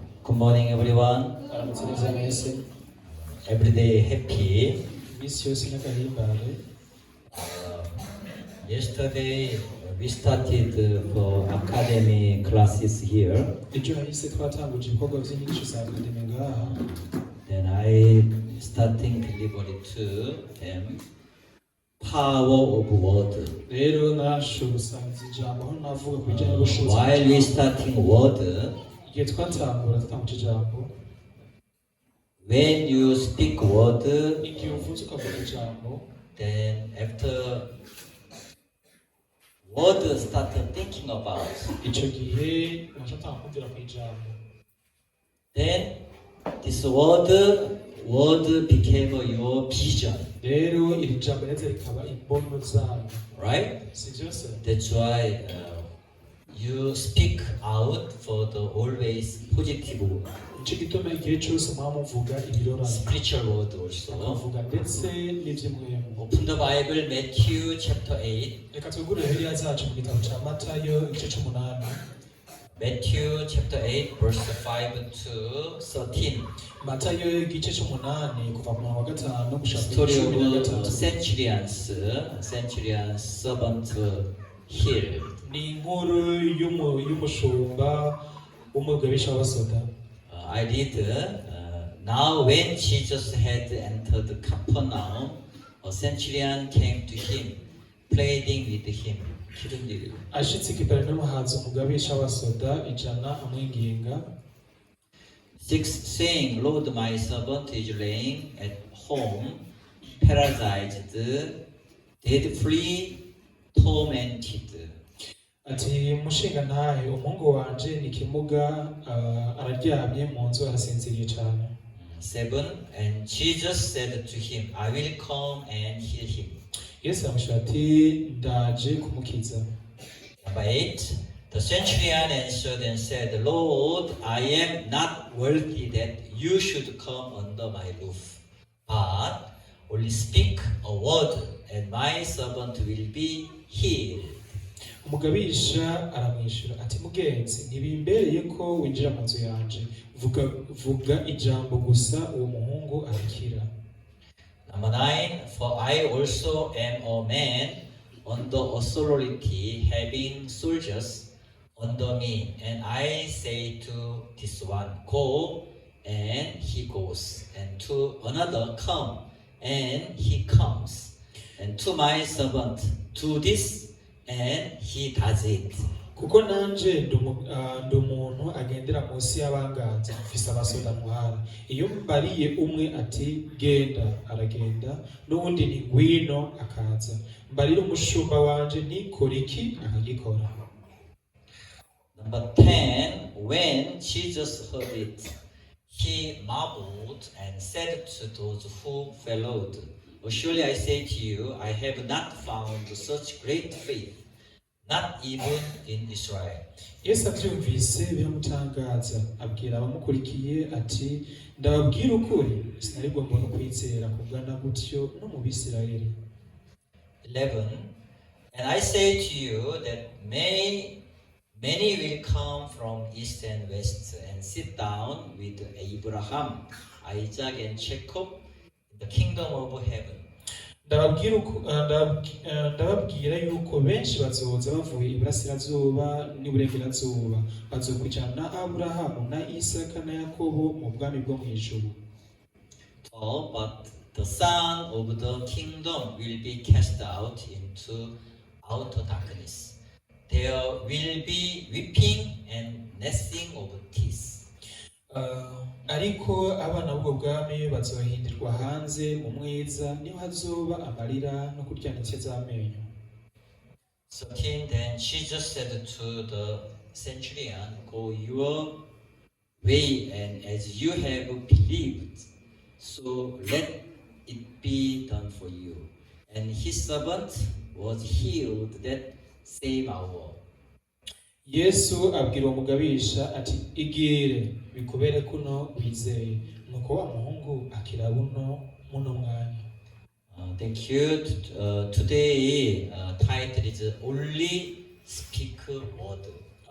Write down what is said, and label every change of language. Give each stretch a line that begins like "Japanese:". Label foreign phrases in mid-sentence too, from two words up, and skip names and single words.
English: Good morning, everyone.
Rundi: aramutse mwese
English: Every day happy.
Rundi: iminsi yose n'agahimbare.
English: Yesterday we started for academy classes here.
Rundi: Ejo hahise twatanguje ibikorwa by'inyigisho za akademi ngaha.
English: Then I starting delivery to them. Power of word.
Rundi: Rero narashoboye gusangiza ijambo aho navuga ku bijyanye n'ubushobozi
English: While we starting word,
Rundi: igihe twatanguje ijambo,
English: when you speak word,
Rundi: igihe uvuze ukavuga ijambo,
English: then after word start thinking about.
Rundi: icyo gihe urashobora kumvira ku ijambo.
English: Then this word became your vision,
Rundi: Rero iri jambo rero rikaba imbono zanyu,
English: right?
Rundi: si byose?
English: That's why you speak out for the always positive
Rundi: Nicyo gituma igihe cyose muba muvuga ibirorano,
English: spiritual word also.
Rundi: mukavuga ndetse n'iby'umwemu.
English: Open the Bible, Matthew chapter 8.
Rundi: Reka twigurire Bibiliya zacu mu gitabo cya Matayo igice cy'umunani.
English: Matthew chapter 8, verse 5 to 13.
Rundi: Matayo igice cy'umunani kuva ku murongo wa gatanu gushaka ku
English: Story
Rundi: cumi na
English: of
Rundi: gatatu.
English: centurion's servant healed.
Rundi: Ni inkuru y'umushumba w'umugabisha w'abasoda.
English: I read, now when Jesus had entered Capernaum, a centurion came to him, pleading with him.
Rundi: Ashitse i Kaperinaumu haza umugabisha w'abasoda ijana amwinginga,
English: 6 saying, Lord, my servant is laying at home, paralyzed, dreadfully tormented.
Rundi: ati mushinga ntahe umuhungu wanje ni kimuga, araryamye mu nzu arasinziriye cyane.
English: 7 and Jesus said to him, I will come and heal him.
Rundi: Yesu aramushira ati ndaje kumukiza.
English: Number 8, the centurion answered and said, Lord, I am not worthy that you should come under my roof, but only speak a word, and my servant will be healed.
Rundi: Umugabisha aramwishyura ati mugenzi ntibimbereye ko winjira mu nzu yanje, vuga ijambo gusa uwo muhungu arakira.
English: Number 9, for I also am a man under authority, having soldiers under me, and I say to this one, go, and he goes, and to another, come, and he comes, and to my servant, do this, and he does it.
Rundi: Kuko nanje ndi umuntu agendera munsi y'abanganza, mfise abasoda muhara. Iyo mbariye umwe ati genda aragenda, n'uwundi ni ngwino akaza. Mbarira umushumba wanje ntikore iki akagikora.
English: Number 10, when Jesus heard it, he marveled and said to those who followed, surely I say to you, I have not found such great faith, not even in Israel.
Rundi: Yesu abyumvise biramutangaza, abwira abamukurikiye ati ndababwira ukuri, sinaribwo mbona kwizera kungana gutyo no mu Bisirayeli.
English: 11, and I say to you that many will come from east and west and sit down with Abraham, Isaac, and Jacob in the kingdom of heaven.
Rundi: Ndababwira yuko benshi bazoza bavuye iburasirazuba n'iburengerazuba, bazokwicarana na Aburahamu na Isaka na Yakobo mu bwami bwo mu ijuru.
English: But the son of the kingdom will be cast out into outer darkness. There will be weeping and gnashing of teeth.
Rundi: Ariko abana b'ubwo bwami bazohindirwa hanze mu mwiza, niho hazoba amarira no kuryanitse z'amenyo.
English: 13, then Jesus said to the centurion, go your way, and as you have believed, so let it be done for you. And his servant was healed that same hour.
Rundi: Yesu abwira umugabisha ati igire bikubere kuno wizeye, nuko wa muhungu akira muno mwanya.
English: Thank you. Today title is only speak word.